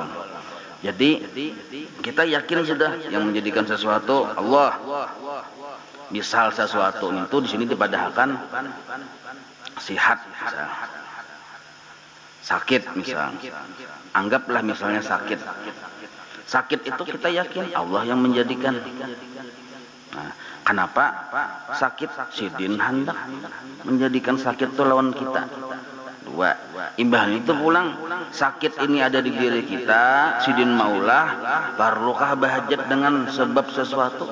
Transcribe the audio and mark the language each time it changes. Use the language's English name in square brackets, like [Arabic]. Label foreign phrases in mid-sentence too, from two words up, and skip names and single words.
[Banjar] Jadi kita yakin sudah yang menjadikan sesuatu Allah. Misal sesuatu itu di sini dipadahkan sihat, misal. [Indonesian] Sakit misal. Anggaplah misalnya sakit. Sakit itu kita yakin Allah yang menjadikan. Nah, kenapa sakit? [Banjar] Sidin hendak menjadikan sakit itu lawan kita. Dua, imbahnya itu pulang sakit ini ada di diri kita, sidin maulah, perlukah bahajat dengan sebab sesuatu?